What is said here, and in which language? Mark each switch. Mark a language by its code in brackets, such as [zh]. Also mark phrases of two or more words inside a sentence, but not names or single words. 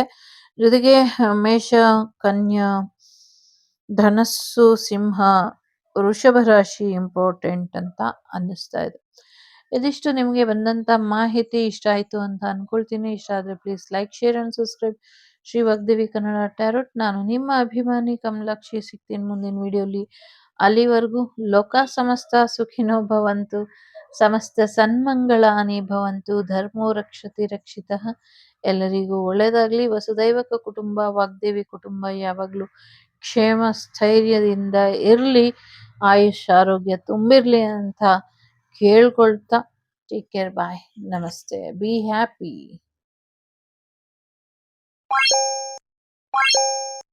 [kn] ಜೊತೆಗೆ ಮೇಷ, ಕನ್ಯಾ, ಧನಸ್ಸು, ಸಿಂಹ, ವೃಷಭ ರಾಶಿ ಇಂಪಾರ್ಟೆಂಟ್ ಅಂತ ಅನ್ನಿಸ್ತಾ ಇದೆ. ಇದಿಷ್ಟು ನಿಮಗೆ ಬಂದಂತ ಮಾಹಿತಿ ಇಷ್ಟ ಆಯ್ತು ಅಂತ ಅನ್ಕೊಳ್ತೀನಿ. ಇಷ್ಟ ಆದ್ರೆ [en] please like, share and subscribe. [kn] ಶ್ರೀ ವಾಗ್ದೇವಿ ಕನ್ನಡ ಟ್ಯಾರೋಟ್. ನಾನು ನಿಮ್ಮ ಅಭಿಮಾನಿ ಕಮಲಾಕ್ಷಿ. ಸಿಗ್ತೀನಿ ಮುಂದಿನ ವಿಡಿಯೋಲಿ. ಅಲ್ಲಿವರೆಗೂ [sa] ಲೋಕ ಸಮಸ್ತ ಸುಖಿನೋ ಭವಂತು, ಸಮಸ್ತ ಸನ್ಮಂಗಳಾನಿ ಭವಂತು, ಧರ್ಮೋ ರಕ್ಷತಿ ರಕ್ಷಿತಃ. [kn] ಎಲ್ಲರಿಗೂ ಒಳ್ಳೇದಾಗ್ಲಿ. [sa] ವಸುದೈವಕ ಕುಟುಂಬ, [kn] ವಾಗ್ದೇವಿ ಕುಟುಂಬ ಯಾವಾಗ್ಲೂ ಕ್ಷೇಮ ಸ್ಥೈರ್ಯದಿಂದ ಇರ್ಲಿ, ಆಯುಷ್ ಆರೋಗ್ಯ ತುಂಬಿರ್ಲಿ ಅಂತ ಕೇಳ್ಕೊಳ್ತಾ [en] take care, bye, [kn] ನಮಸ್ತೆ, [en] be happy.